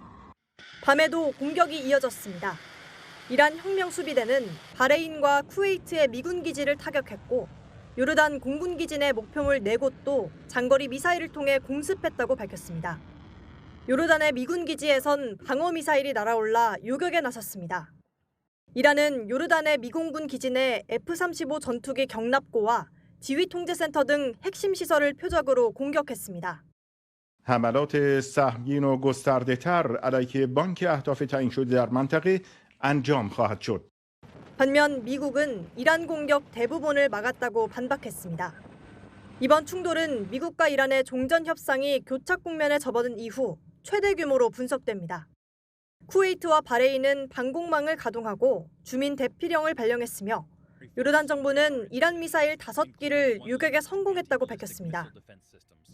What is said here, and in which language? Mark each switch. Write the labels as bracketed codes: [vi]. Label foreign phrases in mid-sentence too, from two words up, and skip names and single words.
[ko] 밤에도 공격이 이어졌습니다. 이란 혁명수비대는 바레인과 쿠웨이트의 미군 기지를 타격했고 요르단 공군기지 내 목표물 4곳도 장거리 미사일을 통해 공습했다고 밝혔습니다. 요르단의 미군 기지에선 방어미사일이 날아올라 요격에 나섰습니다. 이란은 요르단의 미공군 기지 내 F-35 전투기 경납고와 지휘통제센터 등 핵심 시설을 표적으로 공격했습니다. [fa] حملات سهمگین و گسترده‌تر علیه بانک اهداف تعیین شده در منطقه انجام خواهد شد. [ko] 반면 미국은 이란 공격 대부분을 막았다고 반박했습니다. 이번 충돌은 미국과 이란의 종전 협상이 교착 국면에 접어든 이후 최대 규모로 분석됩니다. 쿠웨이트와 바레인은 방공망을 가동하고 주민 대피령을 발령했으며 요르단 정부는 이란 미사일 5기를 요격에 성공했다고 밝혔습니다.